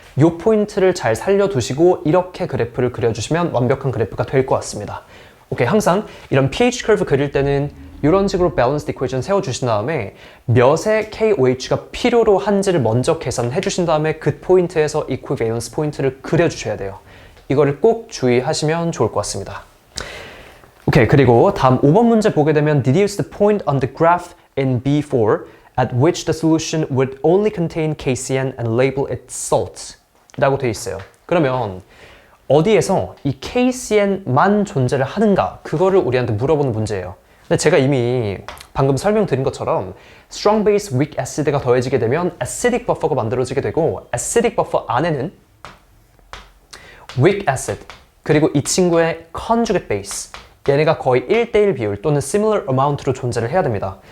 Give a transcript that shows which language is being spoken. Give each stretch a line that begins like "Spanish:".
Korean: 이 포인트를 잘 살려두시고 이렇게 그래프를 그려주시면 완벽한 그래프가 될 것 같습니다. 오케이, 항상 이런 pH curve 그릴 때는 이런 식으로
English: balanced equation
Korean: 세워주신 다음에 몇의 KOH가 필요로 한지를 먼저 계산해 주신 다음에 그 포인트에서 equivalence 포인트를 그려주셔야 돼요. 이거를 꼭 주의하시면 좋을 것 같습니다. 오케이, 그리고 다음 5번 문제 보게 되면
English: deduce the point on the graph in B4 at which the solution would only contain KCN and label it salt
Korean: 라고 되어 있어요. 그러면 어디에서 이 KCN만 존재를 하는가 그거를 우리한테 물어보는 문제예요. 근데 제가 이미 방금 설명드린 것처럼 strong base, weak acid가 더해지게 되면 acidic buffer가 만들어지게 되고 acidic buffer 안에는 weak acid 그리고 이 친구의 conjugate base 얘네가 거의 1대1 비율 또는
English: similar amount
Korean: 로 존재를 해야 됩니다.